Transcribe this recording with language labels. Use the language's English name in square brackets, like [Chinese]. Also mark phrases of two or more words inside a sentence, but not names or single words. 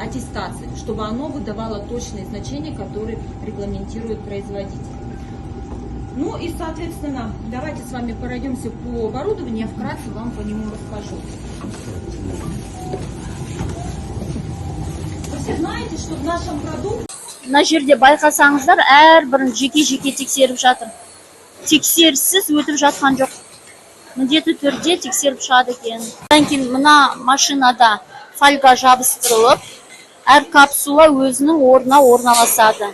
[Russian] аттестации, чтобы оно выдавало точные значения, которые регламентирует производитель. Ну и, соответственно, давайте с вами пройдемся по оборудованию, я вкратце вам по нему расскажу. Вы все знаете, что в нашем продукте [Kazakh] Мына жерде байқасаңыздар, әрбірін жеке-жеке тексеріп жатыр. Тексеріссіз өтіп жатқан жоқ. Міндетті түрде тексеріп шығады екен. Одан кейін мына машинада фольга жабыстырылып, әр капсула өзінің орнына орналасады.